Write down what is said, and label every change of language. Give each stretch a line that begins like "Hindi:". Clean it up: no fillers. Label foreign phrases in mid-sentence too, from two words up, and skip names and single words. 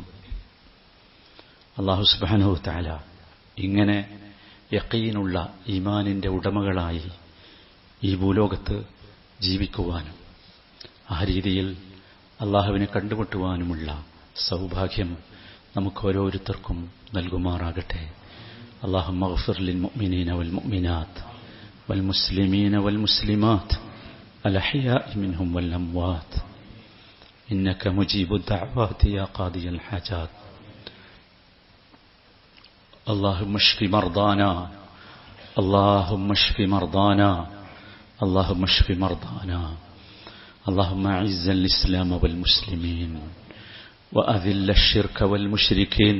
Arabic: الله سبحانه تعالى
Malayalam: ഇങ്ങനെ യഖീനുള്ള ഈമാനിന്റെ ഉടമകളായി ഈ ഭൂലോകത്ത് ജീവിക്കുവാനും ആ രീതിയിൽ അള്ളാഹുവിനെ കണ്ടുമുട്ടുവാനുമുള്ള സൗഭാഗ്യം നമുക്ക് ഓരോരുത്തർക്കും നൽകുമാറാകട്ടെ.
Arabic: اللهم اغفر للمؤمنين والمؤمنات والمسلمين والمسلمات الأحياء منهم والأموات إنك مجيب الدعوات يا قاضي الحاجات. اللهم اشف مرضانا، اللهم اشف مرضانا، اللهم اشف مرضانا. اللهم اعز الإسلام والمسلمين وأذل الشرك والمشركين.